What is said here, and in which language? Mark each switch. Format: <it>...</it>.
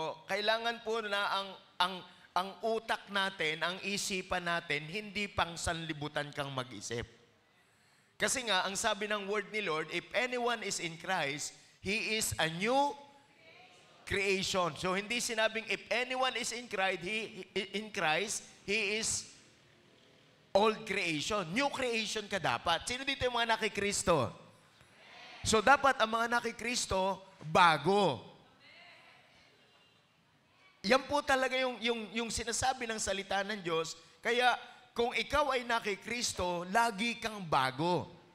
<tl>Kailangan po na ang utak natin, ang isipan natin, hindi pang sanlibutan kang mag-isip.</tl> <en>Kasi nga, ang sabi ng word ni Lord, if anyone is in Christ, he is a new creation. So, hindi sinabing if anyone is in Christ, he is old creation.</en> <tl>New creation ka dapat. Sino dito yung mga nakikristo? So, dapat ang mga nakikristo, bago. Yan po talaga yung sinasabi ng salita ng Diyos. Kaya, kung ikaw ay nakikristo, lagi kang bago.</tl>